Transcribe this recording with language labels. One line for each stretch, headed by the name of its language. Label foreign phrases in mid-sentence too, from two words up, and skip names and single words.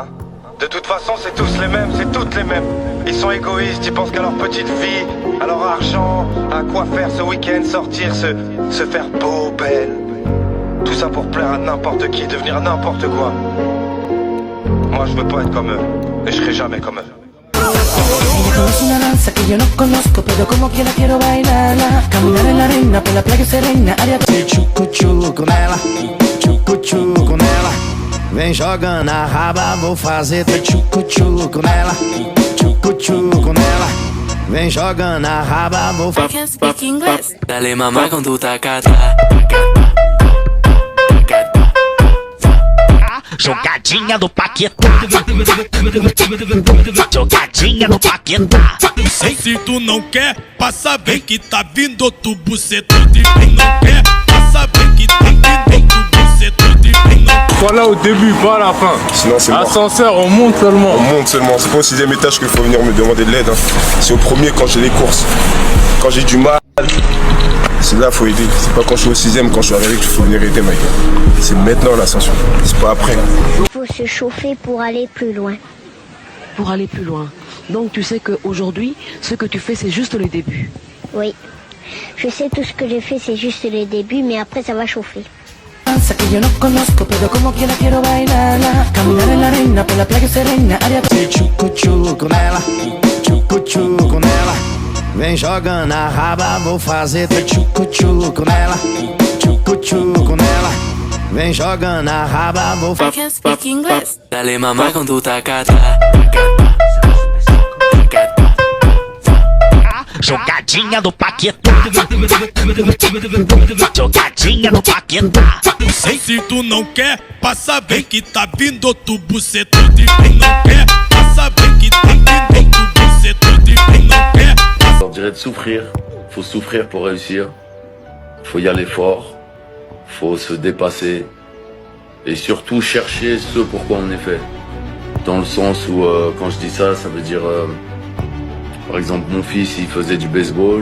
French: De toute façon, c'est tous les mêmes, c'est toutes les mêmes. Ils sont égoïstes, ils pensent qu'à leur petite vie, à leur argent, à quoi faire ce week-end, sortir, se faire beau, belle. Tout ça pour plaire à n'importe qui, devenir n'importe quoi. Moi, je veux pas être comme eux, et je serai jamais comme eux.
Spanish: Es una danza que yo no conozco, pero como quiera quiero bailarla. Caminar en la arena, por la playa serena, área
Portuguese: Tchucu-tchucu nela, tchucu-tchucu nela. Vem jogando a raba, vou fazer tchucu-tchucu nela, tchucu-tchucu nela. Vem jogando a raba, vou fazer.
English: I can't speak English.
Spanish: Dale mamá con tu tacata.
Portuguese: Jogadinha do Paquetá. Jogadinha do Paquetá. Se tu não quer, passa bem que tá vindo outro bucetão de quem não quer. Passa bem que tá vindo outro bucetão de quem não quer.
French: Sois là au début, pas à la fin. Sinon c'est mort. Ascenseur, on monte seulement. On monte seulement. C'est pas au 6ème étage qu'il faut venir me demander de l'aide. C'est au premier quand j'ai les courses. Quand j'ai du mal, c'est là qu'il faut aider. C'est pas quand je suis au 6ème, quand je suis arrivé qu'il faut venir aider, Mike. C'est maintenant l'ascension. C'est pas après. Il faut se chauffer pour aller plus loin. Pour aller plus loin. Donc tu sais qu'aujourd'hui, ce que tu fais, c'est juste le début. Oui. Je sais tout ce que j'ai fait, c'est juste le début, mais après ça va chauffer.
Spanish: Que yo no conozco, pero como quiera quiero bailarla. Caminar en la arena, por la playa serena, área
Portuguese: Tchucu-tchucu nela, tchucu-tchucu nela. Vem jogando a raba, vou fazer tchucu-tchucu nela, tchucu-tchucu nela. Vem jogando a raba, vou fazer.
Spanish: Dale mamá con tu tacata.
Portuguese: Jogadinha do Paquetá. Jogadinha do Paquetá. Se tu não quer, passa bem que tá vindo outro bucetão. Se tu não quer, passa bem que tá vindo outro bucetão. Se tu não quer.
French: On dirait de souffrir. Faut souffrir pour réussir. Faut y aller fort. Faut se dépasser. Et surtout chercher ce pourquoi on est fait. Dans le sens où, quand je dis ça, ça veut dire... par exemple, mon fils, il faisait du baseball.